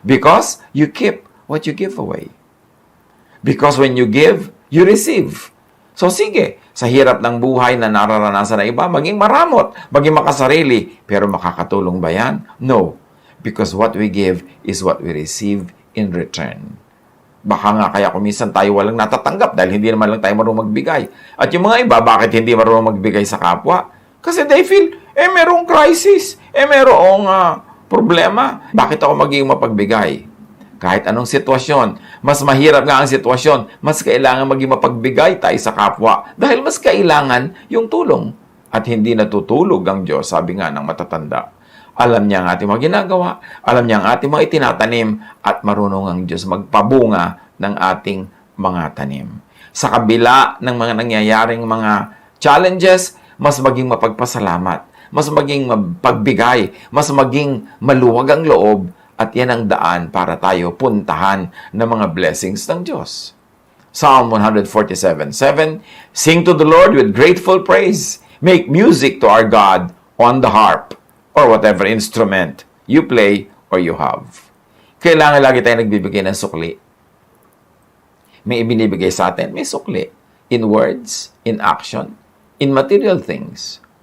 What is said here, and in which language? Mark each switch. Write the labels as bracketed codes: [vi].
[en] Because you keep what you give away. Because when you give, you receive. [tl] So sige, sa hirap ng buhay na nararanasan ng iba, maging maramot, maging makasarili. Pero makakatulong ba yan? No. [en] Because what we give is what we receive in return. [tl] Baka nga kaya kuminsan tayo walang natatanggap dahil hindi naman lang tayo marunong magbigay. At yung mga iba, bakit hindi marunong magbigay sa kapwa? Kasi [en] they feel, [tl] merong crisis, merong problema. Bakit ako magiging mapagbigay? Kahit anong sitwasyon, mas mahirap nga ang sitwasyon, mas kailangan maging mapagbigay tayo sa kapwa dahil mas kailangan yung tulong. At hindi natutulog ang Diyos, sabi nga ng matatanda. Alam niya ang ating mga ginagawa, alam niya ang ating mga itinatanim, at marunong ang Diyos magpabunga ng ating mga tanim. Sa kabila ng mga nangyayaring mga challenges, mas maging mapagpasalamat, mas maging mapagbigay, mas maging maluwag ang loob, at yan ang daan para tayo puntahan ng mga blessings ng Diyos. [en] Psalm 147:7, Sing to the Lord with grateful praise. Make music to our God on the harp, or whatever instrument you play or you have. [tl] Kailangan lagi tayo nagbibigay ng sukli. May ibinibigay sa atin, may sukli. [en] In words, in action, in material things.